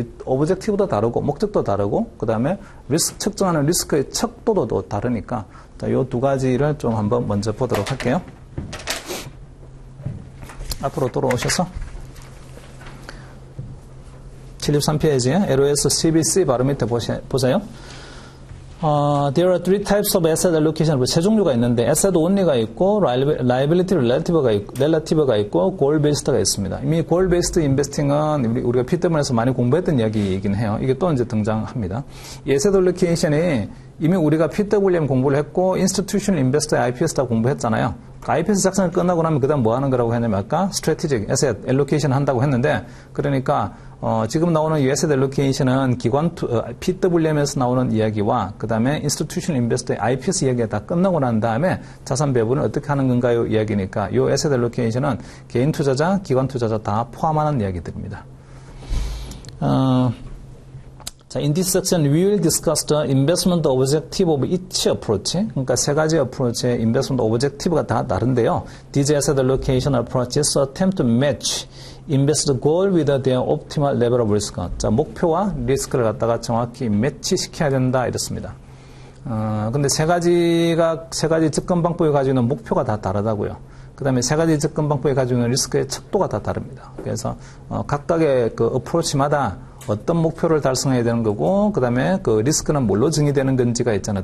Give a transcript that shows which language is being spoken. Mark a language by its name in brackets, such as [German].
[Korean] 오브젝티브도 다르고 목적도 다르고 그 다음에 측정하는 리스크의 척도도 다르니까 이 두 가지를 좀 한번 먼저 보도록 할게요. 앞으로 돌아오셔서 73페이지에 LOS CBC 바로 밑에 보세요. [English] There are three types of asset allocation. [Korean] 세 종류가 있는데 asset only가 있고 liability relative가 있고 goal based가 있습니다. 이미 goal based investing은 우리가 PWM에서 많이 공부했던 이야기이긴 해요. 이게 또 이제 등장합니다. 이 asset allocation이 이미 우리가 PWM 공부를 했고 institutional investor IPS 다 공부했잖아요. IPS 작성을 끝나고 나면 그다음 뭐 하는 거라고 했냐면 아까 strategic asset allocation 한다고 했는데 그러니까 지금 나오는 이 asset allocation은 PWM에서 나오는 이야기와 그 다음에 institutional investor IPS 이야기가 다 끝나고 난 다음에 자산 배분을 어떻게 하는 건가요? 이야기니까 이 asset allocation은 개인 투자자, 기관 투자자 다 포함하는 이야기들입니다. [English] 자, in this section, we will discuss the investment objective of each approach. [Korean] 그러니까 세 가지 어프로치의 investment objective가 다 다른데요. [English] These asset allocation approaches attempt to match investor goal with their optimal level of risk. [Korean] 자, 목표와 리스크를 갖다가 정확히 매치시켜야 된다 이렇습니다. 근데 세 가지 접근 방법이 가지고 있는 목표가 다 다르다고요. 그 다음에 세 가지 접근 방법이 가지고 있는 리스크의 척도가 다 다릅니다. 그래서 각각의 그 어프로치마다 어떤 목표를 달성해야 되는 거고, 그 다음에 그 리스크는 뭘로 정의되는 건지가 있잖아요.